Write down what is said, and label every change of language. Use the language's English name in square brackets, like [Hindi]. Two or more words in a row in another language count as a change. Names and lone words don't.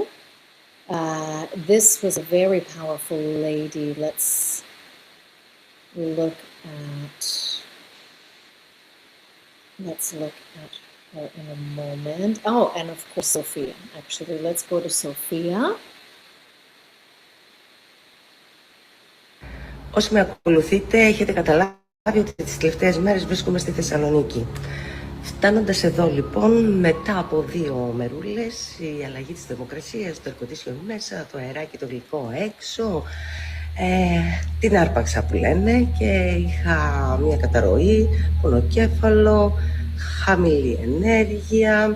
[English] This was a very powerful lady. Let's look at her in a moment. Oh, and of course Sophia. Actually, let's go to Sophia. [Greek] Όσοι με ακολουθείτε έχετε καταλάβει ότι τις τελευταίες μέρες βρίσκομαι στη Θεσσαλονίκη. Φτάνοντας εδώ λοιπόν, μετά από 2 μερούλες, η αλλαγή της θερμοκρασίας, το [English] air condition [Greek] μέσα, το αεράκι το γλυκό έξω, την άρπαξα που λένε και είχα μια καταρροή, πονοκέφαλο, χαμηλή ενέργεια.